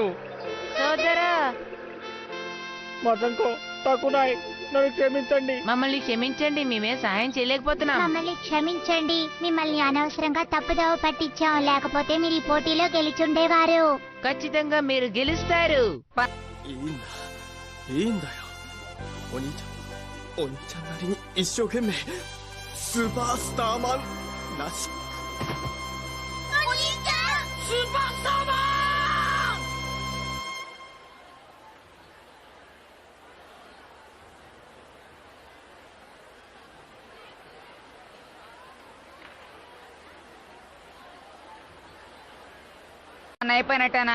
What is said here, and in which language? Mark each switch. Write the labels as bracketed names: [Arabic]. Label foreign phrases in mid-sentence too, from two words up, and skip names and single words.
[Telugu] సోదరా, మతంకో తక్కునాయ్, నన్ను క్షమించండి. మమ్మల్ని క్షమించండి, మేమే సహాయం చేయలేకపోతున్నాం. మమ్మల్ని క్షమించండి. మిమ్మల్ని అనవసరంగా తప్పుదోవ పట్టించాం. లేకపోతే మీరు ఈ పోటీలో గెలిచుండేవారు. ఖచ్చితంగా మీరు గెలుస్తారు. [Japanese] いいんだよ。お兄ちゃんなりに一生懸命スーパースターマンらしく。お兄ちゃん、スーパースターマン。 [Telugu] అయిపోయినట్టేనా?